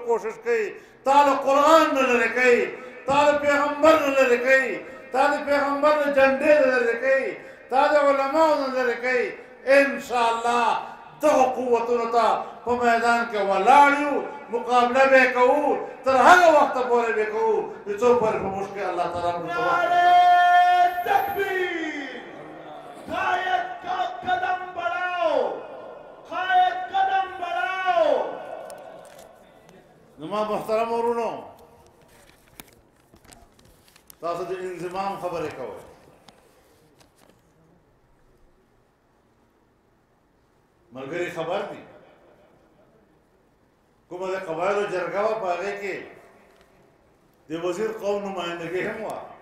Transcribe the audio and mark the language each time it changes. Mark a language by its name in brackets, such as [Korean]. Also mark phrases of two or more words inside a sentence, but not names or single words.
[Pashto] کوشش کوي تا د قرآن نه لرې کوي تا د پیغمبر نه لرې کوي تا د پیغمبر د جنډې نه لرې کوي تا د علماو نه لرې کوي انشاءالله دغه قوتونو ته په میدان کې ولاړ یو مقابله به یې کوو تر هغه وخته پورې به یې کوو چې څو پورې په موږ کې الله تعالی موږ [Urdu] نعرہ تکبیر قائد کا قدم بڑھاؤ قائد قدم بڑھاؤ [Pashto] زما محترم ورونو تاسو د انضمام خبرې کوئ ملګری خبر دي کومه د قبایلو جرګه وه په هغې کې د وزیر قوم نمایندګي هم وه